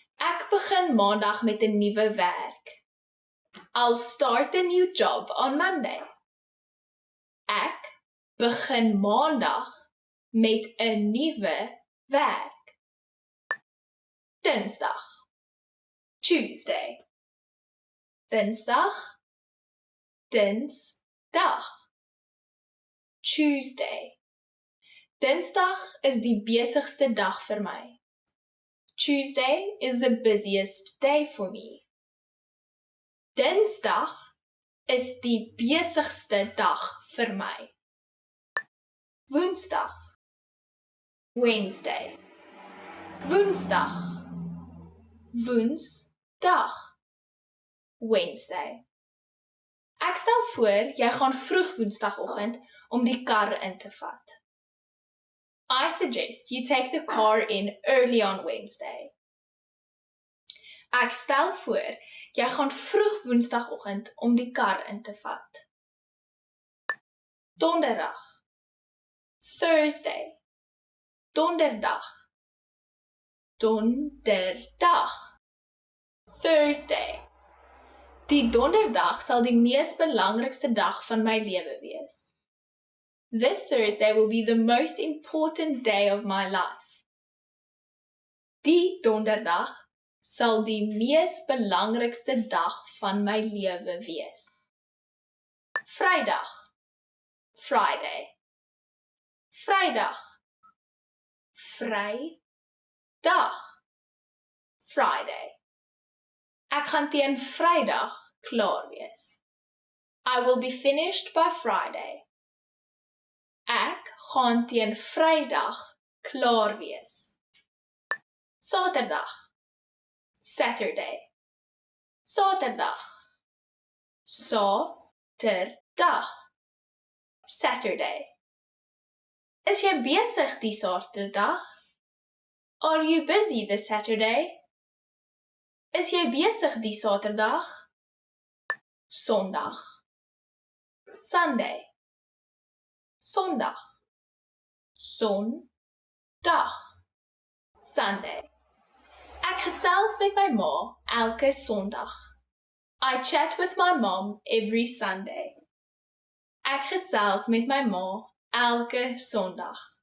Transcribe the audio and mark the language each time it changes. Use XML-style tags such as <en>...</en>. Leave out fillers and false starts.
<af>Ek begin maandag met 'n nuwe werk.</af> <en>I'll start a new job on Monday.</en> <af>Ek begin maandag met 'n nuwe werk. Dinsdag, Tuesday. Dinsdag, dinsdag. Tuesday. Dinsdag is die besigste dag vir my.</af> <en>Tuesday is the busiest day for me.</en> <af>Dinsdag is die besigste dag vir my. Woensdag, Wednesday. Woensdag, woensdag, Wednesday. Ek stel voor, jy gaan vroeg woensdagoggend om die kar in te vat.</af> <en>I suggest you take the car in early on Wednesday.</en> <af>Ek stel voor, jy gaan vroeg woensdagoggend om die kar in te vat. Donderdag, Thursday. Donderdag, donderdag. Thursday. Die donderdag sal die mees belangrikste dag van my lewe wees.</af> <en>This Thursday will be the most important day of my life.</en> <af>Die donderdag sal die mees belangrikste dag van my lewe wees. Vrydag, Friday. Vrydag, Vrydag, Friday. Ek gaan teen Vrydag klaar wees.</af> <en>I will be finished by Friday.</en> <af>Ek gaan teen Vrydag klaar wees. Saterdag, Saturday. Saterdag, Saterdag, Saturday. Is jy besig die Saterdag?</af> <en>Are you busy this Saturday?</en> <af>Is jy besig die Saterdag? Sondag, Sunday. Sondag, Sondag, Sunday. Ek gesels met my ma elke Sondag.</af> <en>I chat with my mom every Sunday.</en> <af>Ek gesels met my ma elke Sondag.</af>